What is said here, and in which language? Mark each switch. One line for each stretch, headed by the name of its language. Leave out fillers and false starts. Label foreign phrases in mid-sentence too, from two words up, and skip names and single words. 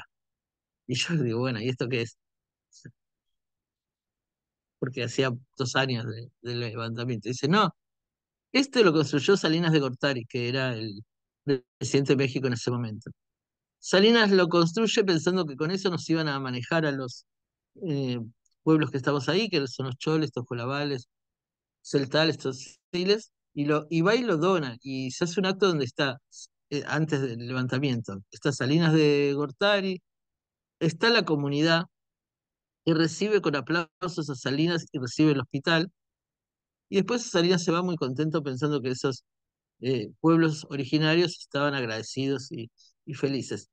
Spanish: Y yo digo, bueno, ¿y esto qué es? Porque hacía 2 años del levantamiento. Dice, no, este lo construyó Salinas de Gortari, que era el presidente de México en ese momento. Salinas lo construye pensando que con eso nos iban a manejar a los eh, pueblos que estamos ahí, que son los choles, tojolabales, celtales, tosiles, y va y lo dona, y se hace un acto donde está, antes del levantamiento, está Salinas de Gortari, está la comunidad que recibe con aplausos a Salinas y recibe el hospital, y después Salinas se va muy contento pensando que esos pueblos originarios estaban agradecidos y felices.